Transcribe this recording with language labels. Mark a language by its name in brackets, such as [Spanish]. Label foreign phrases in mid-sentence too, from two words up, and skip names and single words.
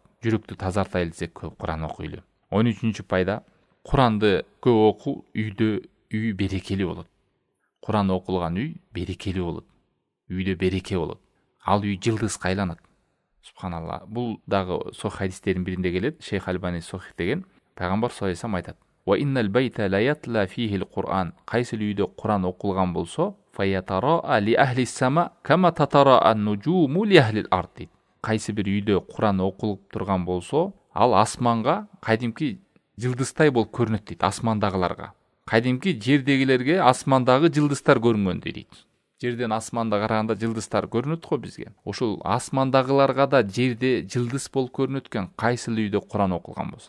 [Kyrgyz] Жүрөктү тазартайлы десек, көп Куран окуйлу. 13-чү пайда, Куранды көп окуу үй берекелүү болот. Куран окулган үй берекелүү болот. Үйдө береке болот. Ал үй жылдызга айланат. Субханалла. Бул дагы сохих хадистердин биринде келет. Шейх Альбани сохих деген пайгамбар [Arabic] صلى الله عليه وسلم [Kyrgyz] айтат: [Arabic] "وإن البيت ليتلى فيه القرآن." [Kyrgyz] Кайсы үйдө Куран окулган болсо, [Arabic] فيتراءى لأهل السماء كما تتراءى النجوم لأهل الأرض. [Kyrgyz] Кайсы бир үйдө Куран окулуп турган болсо, ал асманга кайдимки жылдыздай болуп көрүнөт дейт, асмандагыларга. Кайдимки жердегилерге асмандагы жылдыздар көрүнгөндөй дейт. Жерден асманда караганда жылдыздар көрүнөт го бизге. Ошол асмандагыларга да жерде жылдыз болуп көрүнөт экен, кайсы үйдө Куран окулган болсо.